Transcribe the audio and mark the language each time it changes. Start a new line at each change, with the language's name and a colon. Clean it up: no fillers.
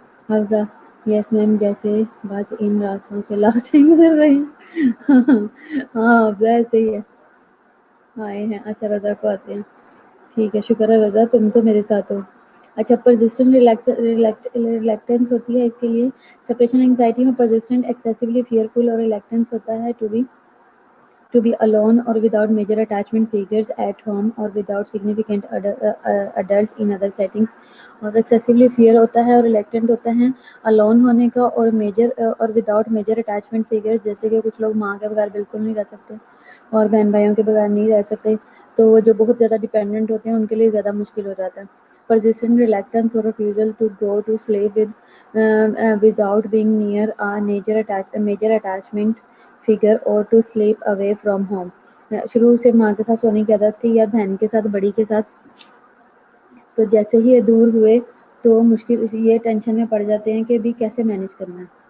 Hindi: Hafsa, yes ma'am, जैसे बस इन रास्तों से लास्ट टाइम गुजर रहे हैं। हाँ हफ्सा ऐसे ही है। आए हैं, अच्छा रजा को आते हैं। ठीक है, शुक्र है रजा तुम तो मेरे साथ हो। अच्छा, परसिस्टेंट रिलैक्टेंस होती है इसके लिए। सेपरेशन एंजाइटी में परसिस्टेंट एक्सेसिवली फियरफुल और रिलैक्टेंस होता है
English: to be alone or without major attachment figures at home or without significant adults in other settings।
Hindi: और
English: excessively fear
Hindi: होता है और reluctant होता है alone होने का और major और
English: without major attachment figures,
Hindi: जैसे कि कुछ लोग माँ के बगैर बिल्कुल नहीं रह सकते और बहन भाइयों के बगैर नहीं रह सकते, तो वो जो बहुत ज़्यादा डिपेंडेंट होते हैं उनके लिए ज़्यादा मुश्किल हो जाता है।
English: persistent reluctance or refusal to go to sleep without being near a major attachment figure और to sleep away from home.
Hindi: शुरू से माँ के साथ सोने की आदत थी या बहन के साथ, बड़ी के साथ, तो जैसे ही ये दूर हुए तो मुश्किल ये टेंशन में पड़ जाते हैं कि भी कैसे मैनेज करना है।